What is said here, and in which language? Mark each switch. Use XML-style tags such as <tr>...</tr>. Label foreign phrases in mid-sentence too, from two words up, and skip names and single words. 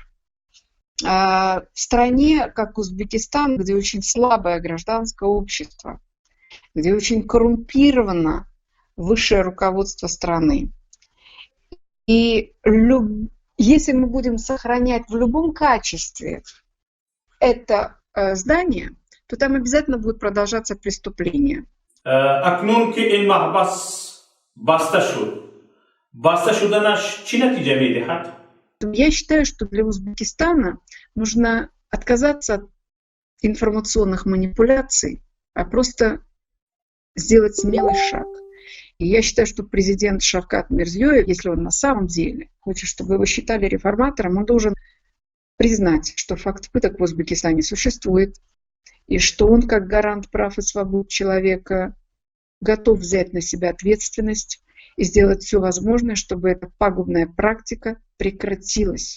<ru>В стране, как Узбекистан, где очень слабое гражданское общество, где очень коррумпировано высшее руководство страны. И если мы будем сохранять в любом качестве это здание, то там обязательно будут продолжаться преступления.</ru> <tg>اکنون که این محبس بسته شدنش چی نتیجه میدهد؟</tg> <ru>Я считаю, что для Узбекистана нужно отказаться от информационных манипуляций, а просто сделать смелый шаг. И я считаю, что президент Шавкат Мирзиёев, если он на самом деле хочет, чтобы его считали реформатором, он должен признать, что факт пыток в Узбекистане существует, и что он, как гарант прав и свобод человека, готов взять на себя ответственность и сделать все возможное, чтобы эта пагубная практика прекратилась.</ru>